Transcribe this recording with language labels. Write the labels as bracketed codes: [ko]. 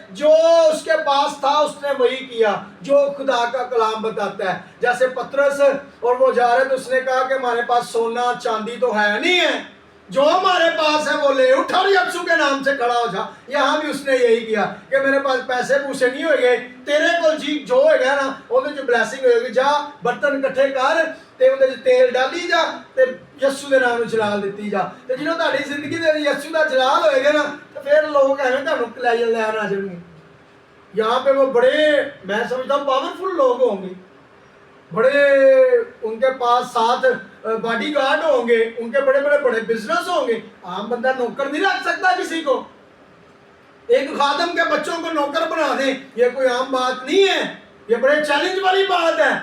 [hi] जो उसके पास था उसने वही किया जो खुदा का कलाम बताता है। जैसे पतरस और वो जा रहे थे, उसने कहा कि हमारे पास सोना चांदी तो है नहीं है, जो हमारे पास है वो ले उठ और यीशु के नाम से खड़ा हो जा। यहाँ भी उसने यही किया कि मेरे पास पैसे पूछे नहीं होंगे, तेरे को जी जो होगा ना [pa] ਉਹਦੇ ਚ ਬਲੈਸਿੰਗ ਹੋਏਗੀ। ਜਾ ਬਰਤਨ ਇਕੱਠੇ ਕਰ ਤੇ ਉਹਦੇ ਚ ਤੇਲ ਡਾਲੀ ਜਾ ਤੇ ਯਿਸੂ ਦੇ ਨਾਮ ਨੂੰ ਜਲਾਲ ਦਿੱਤੀ ਜਾ। ਤੇ ਜਦੋਂ ਤੁਹਾਡੀ ਜ਼ਿੰਦਗੀ ਦੇ ਵਿੱਚ ਯਿਸੂ ਦਾ ਜਲਾਲ ਹੋਏਗਾ ਨਾ ਤੇ ਫਿਰ ਲੋਕ ਐਵੇਂ ਤੁਹਾਨੂੰ ਲੈਣ ਆ ਜਾਣਗੇ। [hi] यहाँ पे वो बड़े, मैं समझता हूँ पावरफुल लोग होंगे, बड़े उनके पास साथ बॉडी गार्ड होंगे, उनके बड़े बड़े बड़े बिजनेस होंगे। आम बंदा नौकर नहीं रख सकता किसी को। एक खादम के बच्चों को नौकर बना दे, ये कोई आम बात नहीं है, ये बड़े चैलेंज वाली बात है।